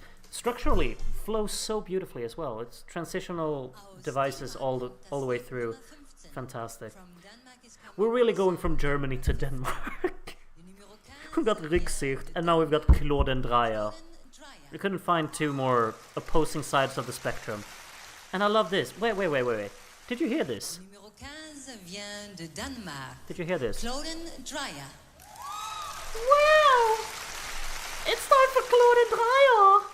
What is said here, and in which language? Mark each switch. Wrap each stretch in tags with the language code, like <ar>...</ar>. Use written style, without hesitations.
<en>Structurally, flows so beautifully as well. It's transitional devices all the way through. Fantastic. We're really going from Germany to Denmark. We've got Rücksicht, and now we've got Claude Dreyer. We couldn't find two more opposing sides of the spectrum. And I love this. Wait. Did you hear this?</en> <fr>Numéro 15 vient de Danemark.</fr> <en>Did you hear this? Claude Dreyer. Wow! It's time for Claude Dreyer!</en>